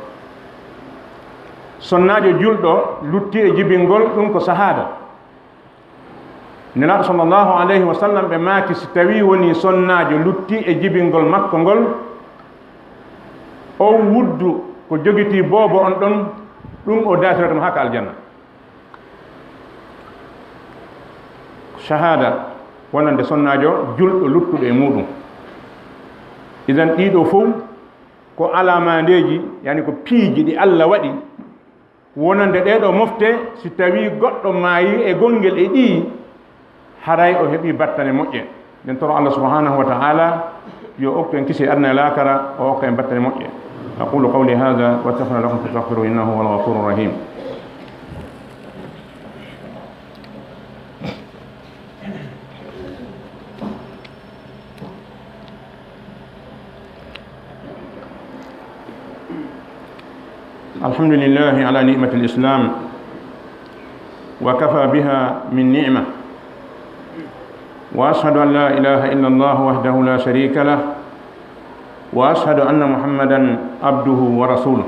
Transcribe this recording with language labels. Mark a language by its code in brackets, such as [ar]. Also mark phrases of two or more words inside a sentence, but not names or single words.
[ff] sonnaajo julɗo lutti e jibingol ɗum ko sahada. nelaaɗo [ar] صلى الله عليه وسلم [ff] ɓe maaki si tawi woni sonnaajo lutti e jibingol makko ngol, o wuddu ko jogiti boobo on ɗon, ɗum o daasiratamo haka aljanna. shahada wonande sonnaajo julɗo luttuɗo e muɗum. idan ɗiɗo fof ko alamandeji, yani ko piiji ɗi Allah waɗi wonande ɗeɗo mofte, si tawi goɗɗo maayi e gonngel e ɗi, haray o heɓi battane moƴƴe. nden toro Allah [ar] سبحانه وتعالى [ff] yo okku en kisi adna e laakara, o okka en battane moƴƴe. [ar] أقول قولي هذا وأستغفر لكم فاستغفروه إنه هو الغفور الرحيم. الحمد لله على نعمة الإسلام وكفى بها من نعمة، وأشهد أن لا إله إلا الله وحده لا شريك له، وأشهد أن محمدا عبده ورسوله.